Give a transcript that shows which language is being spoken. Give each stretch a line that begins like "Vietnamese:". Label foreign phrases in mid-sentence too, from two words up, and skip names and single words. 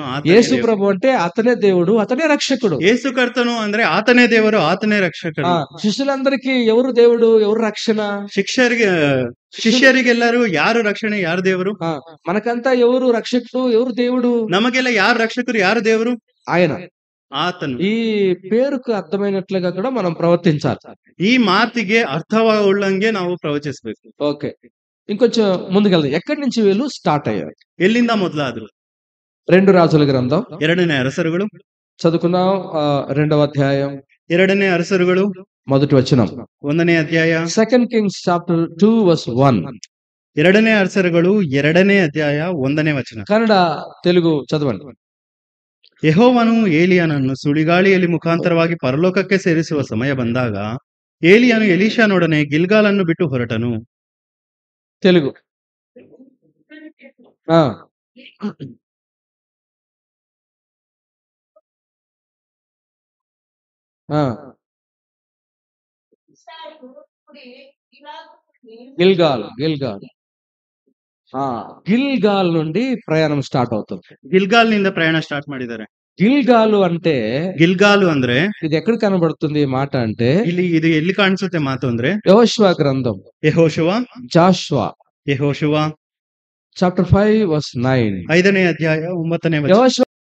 Telugu: యేసు ప్రభు అంటే అతనే దేవుడు, అతనే రక్షకుడు. యేసు కర్తను
Kannada: ಅಂದ್ರೆ ಆತನೇ ದೇವರು, ಆತನೇ ರಕ್ಷಕನು.
Telugu: శిష్యులందరికీ ఎవరు దేవుడు, ఎవరు రక్షణ?
Kannada: ಶಿಷ್ಯರಿಗೆಲ್ಲರೂ ಯಾರು ರಕ್ಷಣೆ, ಯಾರು ದೇವರು?
Telugu: మనకంతా ఎవరు రక్షకుడు, ఎవరు దేవుడు?
Kannada: ನಮಗೆಲ್ಲ ಯಾರು ರಕ್ಷಕರು, ಯಾರು ದೇವರು?
Telugu: ఆయన.
Kannada: ಆತನು.
Telugu: ఈ పేరుకు అర్థమైనట్లుగా కూడా మనం ప్రవర్తించాలి.
Kannada: ఈ ಮಾತಿಗೆ ಅರ್ಥವುಳ್ಳಂಗೆ ನಾವು ಪ್ರವಚಿಸಬೇಕು.
Telugu: ఓకే, ఇంకొంచెం ముందుకెళ్దాం. ఎక్కడి నుంచి వీళ్ళు స్టార్ట్ అయ్యారు?
Kannada: ಎಲ್ಲಿಂದ ಮೊದಲಾದ್ರು?
Telugu: 2 రాజుల గ్రంథం
Kannada: 2ನೇ ಅರಸರುಗಳು
Telugu: చదువుకున్నాం. 2వ అధ్యాయం
Kannada: 2ನೇ ಅರಸರುಗಳು
Telugu: 1వ వచనం.
Kannada: 1ನೇ ಅಧ್ಯಾಯ.
English: 2 Kings chapter 2 verse 1.
Kannada: 2ನೇ ಅರಸರುಗಳು 2ನೇ ಅಧ್ಯಾಯ 1ನೇ ವಚನ.
Telugu: ಕನ್ನಡ తెలుగు చదవండి.
Kannada: ಯೆಹೋವನು ಏಲಿಯನನ್ನು ಸುಳಿಗಾಳಿಯಲ್ಲಿ ಮುಖಾಂತರವಾಗಿ ಪರಲೋಕಕ್ಕೆ ಸೇರಿಸುವ ಸಮಯ ಬಂದಾಗ ಏಲಿಯನು ಎಲೀಷಾನೊಡನೆ ಗಿಲ್ಗಾಲನ್ನು ಬಿಟ್ಟು ಹೊರಟನು.
Telugu: తెలుగు. గిల్గాల్ గిల్గాల్ నుండి ప్రయాణం స్టార్ట్ అవుతుంది.
Kannada: ಗಿಲ್ಗಾಲ್ ನಿಂದ ಪ್ರಯಾಣ ಸ್ಟಾರ್ಟ್ ಮಾಡಿದ್ದಾರೆ.
Telugu: గిల్గాలు అంటే,
Kannada: గిల్గాಲು ಅಂದ್ರೆ
Telugu: ఇది ఎక్కడ కనబడుతుంది ఈ మాట అంటే,
Kannada: ಇದು ಎಲ್ಲಿ ಕಾಣಿಸುತ್ತೆ ಮಾತು ಅಂದ್ರೆ
Telugu: యెహోషువ గ్రంథం.
Kannada: ಯೆಹೋಶುವ
English: చాప్టర్ 5 verse 9.
Kannada: 5ನೇ ಅಧ್ಯಾಯ 9ನೇ ವಚನ.